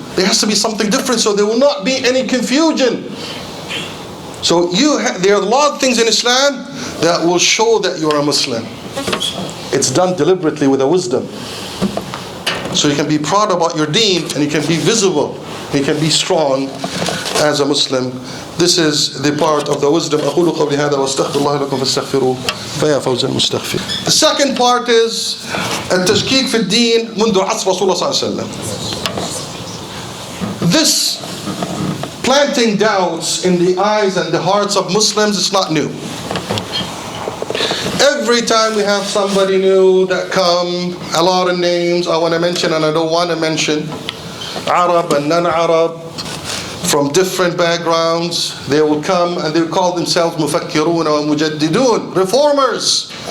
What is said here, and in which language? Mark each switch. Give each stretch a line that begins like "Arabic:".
English: There has to be something different, so there will not be any confusion. So there are a lot of things in Islam that will show that you are a Muslim. It's done deliberately with a wisdom. So you can be proud about your deen, and you can be visible, you can be strong as a Muslim. This is the part of the wisdom.
Arabic: أقول قولي هذا وأستغفر الله لكم فاستغفروه فيا فوز المستغفر.
English: The second part is
Arabic: التشكيك في الدين منذ عصر رسول الله صلى الله عليه وسلم.
English: This planting doubts in the eyes and the hearts of Muslims is not new. Every time we have somebody new that come, a lot of names I want to mention and I don't want to mention, Arab and non-Arab, from different backgrounds, they will come and they will call themselves
Arabic: mufakkirun wa mujaddidun,
English: reformers.